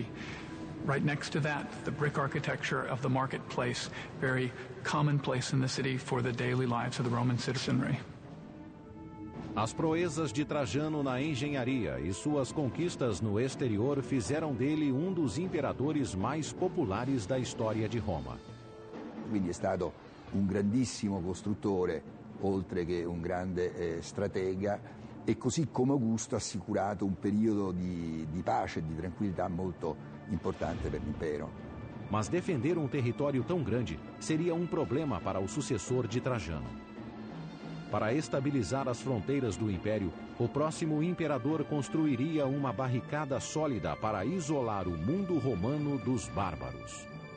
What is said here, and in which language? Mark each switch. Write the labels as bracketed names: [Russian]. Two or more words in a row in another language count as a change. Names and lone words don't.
[English] Right next to that, the brick architecture of the marketplace, very commonplace in the city for the daily lives of the Roman citizenry. [Portuguese] As proezas de Trajano na engenharia e suas conquistas no exterior fizeram dele um dos imperadores mais populares da história de Roma. [Italian] Quindi è stato un grandissimo costruttore, oltre che un grande stratega, e così come Augusto ha assicurato un periodo di pace e di tranquillità molto importante per l'impero. [Portuguese] Mas defender um território tão grande seria um problema para o sucessor de Trajano. Para estabilizar as fronteiras do império, o próximo imperador construiria uma barricada sólida para isolar o mundo romano dos bárbaros.